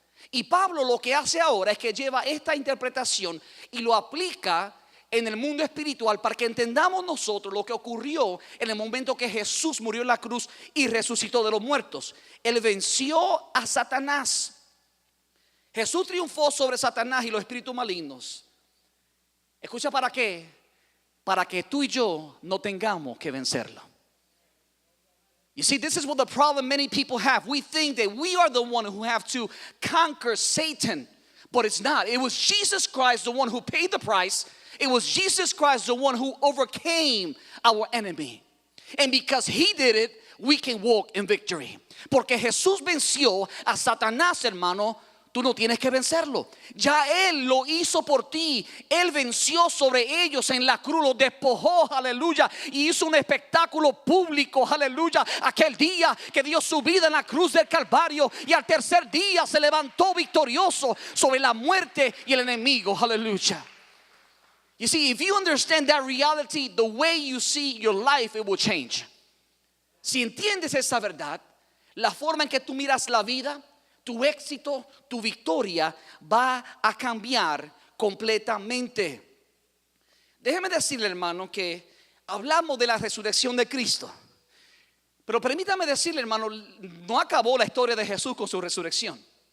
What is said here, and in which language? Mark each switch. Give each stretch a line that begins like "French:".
Spanish: Y Pablo lo que hace ahora es que lleva esta interpretación y lo aplica en el mundo espiritual para que entendamos nosotros lo que ocurrió en el momento que Jesús murió en la cruz y resucitó de los muertos. Él venció a Satanás. Jesús triunfó sobre Satanás y los espíritus malignos. Escucha, ¿para qué? Para que tú y yo no tengamos que vencerlo.
English: You see, this is what the problem many people have. We think that we are the one who have to conquer Satan, but it's not. It was Jesus Christ, the one who paid the price. It was Jesus Christ, the one who overcame our enemy. And because he did it, we can walk in victory.
Spanish: Porque Jesús venció a Satanás, hermano. Tú no tienes que vencerlo. Ya Él lo hizo por ti. Él venció sobre ellos en la cruz, los despojó, aleluya, y hizo un espectáculo público, aleluya, aquel día que dio su vida en la cruz del Calvario, y al tercer día se levantó victorioso sobre la muerte y el enemigo, aleluya.
English: You see, if you understand that reality, the way you see your life, it will change.
Spanish: Si entiendes esa verdad, la forma en que tú miras la vida, tu éxito, tu victoria va a cambiar completamente. Déjeme decirle, hermano, que hablamos de la resurrección de Cristo, pero permítame decirle, hermano, no acabó la historia de Jesús con su resurrección.